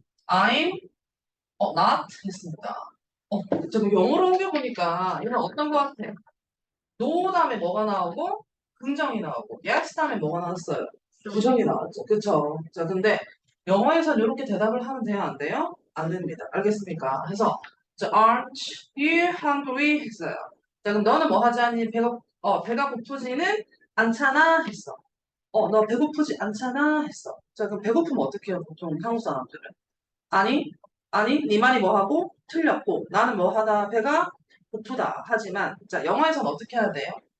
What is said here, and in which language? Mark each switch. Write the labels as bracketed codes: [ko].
[en] I'm not [ko] 했습니다. 좀 영어로 옮겨보니까 얘는 어떤 것 같아? no 다음에 뭐가 나오고 긍정이 나오고 yes 다음에 뭐가 나왔어요? 부정이 나왔죠. 그쵸? 자, 근데 영어에선 이렇게 대답을 하면 돼요? 안 돼요? 안 됩니다. 알겠습니까? 그래서 자, [en] aren't you hungry? [ko] 했어요. 자, 그럼 너는 뭐 하지 않니? 배가 고프지는 않잖아? 했어. 너 배고프지 않잖아? 했어. 자, 그럼 배고프면 어떻게 해요? 보통 한국 사람들은? 아니, 아니, 네 말이 뭐 하고? 틀렸고, 나는 뭐 하다? 배가 고프다. 하지만, 자, 영어에선 어떻게 해야 돼요?